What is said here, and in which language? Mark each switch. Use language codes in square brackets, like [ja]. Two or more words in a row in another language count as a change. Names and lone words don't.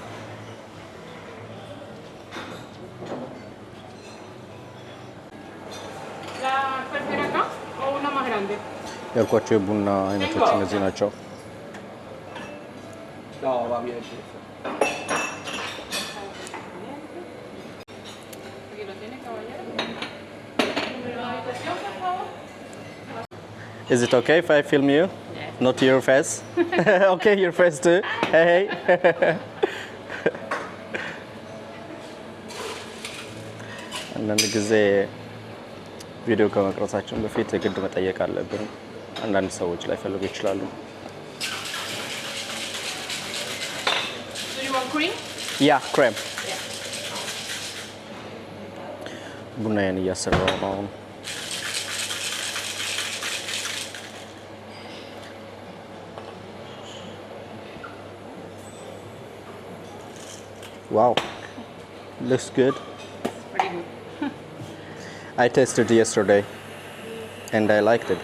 [am] ያልኳቸው የቡና አይነቶች እነዚህ ናቸው [en] Is it okay if I film you? Yes. Not your face? Okay, your face too. Hey. [am] አንዳንድ ጊዜ ቪዲዮ ከመቅረጻችን በፊት የግድ መጠየቅ አለብን አንዳንድ ሰዎች ላይ ፈልጉ ይችላሉ [en] Do you want cream? Yeah, cream. [am] ቡናዬን እያሰራሁ ነው [en] Wow, looks good. Pretty good. I tasted it yesterday and I liked it.